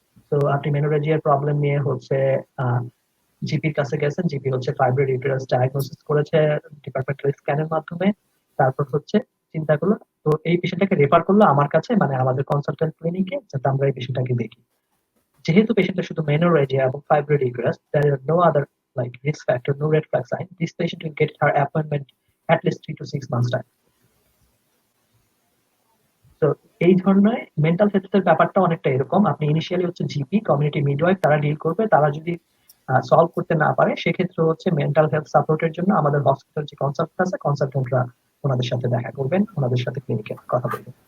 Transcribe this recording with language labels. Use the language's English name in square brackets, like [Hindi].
[Bangla] তো আপনি মেনোরেজিয়ার প্রবলেম নিয়ে হচ্ছে জিপির কাছে গেছেন, জিপি হচ্ছে ফাইব্রয়েড ইউটেরাস ডায়াগনোসিস করেছে ডিপার্টমেন্টাল স্ক্যানের মাধ্যমে। তারপর হচ্ছে চিন্তা করলো, তো এই পেশেন্টটাকে রেফার করলো আমার কাছে, মানে আমাদের কনসালটেন্ট ক্লিনিকে, যাতে আমরা এই পেশেন্টটাকে দেখি। যেহেতু পেশেন্টের শুধু মেনোরেজিয়া এবং fibroid uterus, [English] there are no other like risk factor, no red flag sign, this patient will get her appointment at least 3 to 6 months time. [Bangla] তো এই ধরনের মেন্টাল হেলথের ব্যাপারটা অনেকটা এরকম, আপনি ইনিশিয়ালি হচ্ছে জিপি কমিউনিটি মিডওয়াইফ তারা ডিল করবে, তারা যদি সলভ করতে না পারে সেক্ষেত্রে হচ্ছে মেন্টাল হেলথ সাপোর্টের জন্য আমাদের হসপিটাল যে কনসালটেন্ট আছে, কনসালটেন্টরা ওনাদের সাথে দেখা করবেন, ওনাদের সাথে ক্লিনিকে কথা বলবেন।